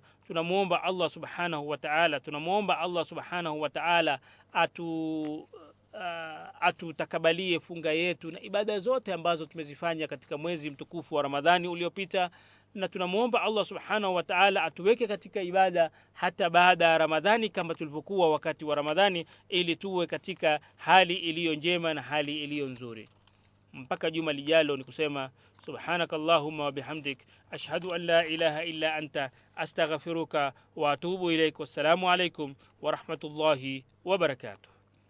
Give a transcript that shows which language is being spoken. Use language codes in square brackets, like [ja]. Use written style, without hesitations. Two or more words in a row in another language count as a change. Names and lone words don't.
[sw] Tunamuomba [ar] الله سبحانه وتعالى [sw] atutakabalie funga yetu na ibada zote ambazo tumezifanya katika mwezi mtukufu wa Ramadhani uliopita. Na tunamuomba [ar] الله سبحانه وتعالى [sw] atuweke katika ibada hata baada ya Ramadhani kama tulivyokuwa wakati wa Ramadhani, ili tuwe katika hali iliyo njema na hali iliyo nzuri. Mpaka juma lijalo ni kusema [ar] سبحانك اللهم وبحمدك أشهد أن لا إله إلا أنت أستغفرك وأتوب إليك. والسلام عليكم ورحمة الله وبركاته.